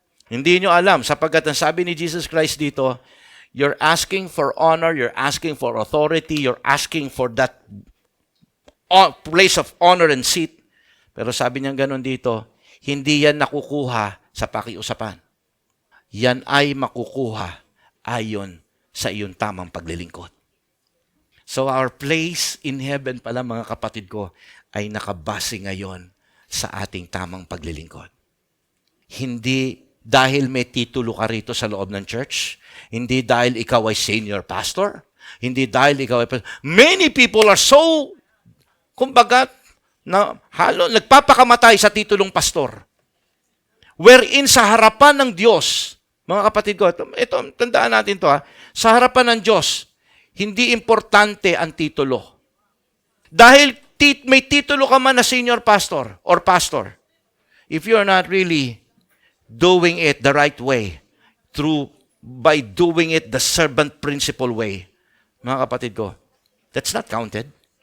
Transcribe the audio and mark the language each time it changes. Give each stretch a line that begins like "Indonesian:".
Filipino: Hindi nyo alam, sapagkat ang sabi ni Jesus Christ dito,
English: you're asking for honor, you're asking for authority, you're asking for that place of honor and seat.
Filipino: Pero sabi niya ganon dito, hindi yan nakukuha sa pakiusapan. Yan ay makukuha ayon sa iyong tamang paglilingkod.
English: So our place in heaven
Filipino: pala, mga kapatid ko, ay nakabase ngayon sa ating tamang paglilingkod. Hindi dahil may titulo ka rito sa loob ng church, hindi dahil ikaw ay senior pastor, hindi dahil ikaw ay...
English: Many people are so,
Filipino: kumbaga, nagpapakamatay sa titulong pastor. wherein sa harapan ng Diyos, mga kapatid ko, ito tandaan natin to sa harapan ng Diyos, hindi importante ang titulo. Dahil may titulo ka man na
English: senior pastor or pastor, if you're not really doing it the right way, by doing it the servant principle way,
Filipino: mga kapatid ko,
English: that's not counted.